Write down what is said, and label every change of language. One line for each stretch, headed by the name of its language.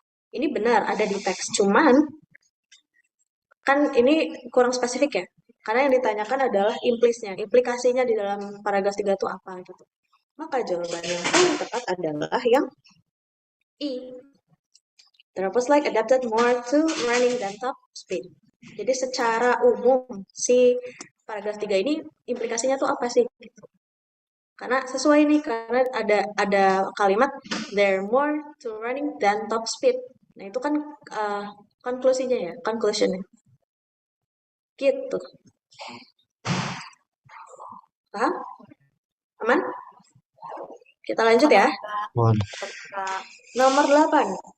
Indonesian: Ini benar ada di teks, cuman kan ini kurang spesifik ya, karena yang ditanyakan adalah implikasinya di dalam paragraf 3 itu apa gitu. Maka jawaban yang paling tepat adalah yang I.
English: Theropods like adapted more to running than top speed.
Indonesian: Jadi secara umum si paragraf 3 ini implikasinya tuh apa sih? Gitu. Karena sesuai nih, karena ada kalimat
English: they're more to running than top speed.
Indonesian: Nah itu kan konklusinya ya, conclusionnya. Gitu. Paham? Aman? Kita lanjut ya. Nomor 8.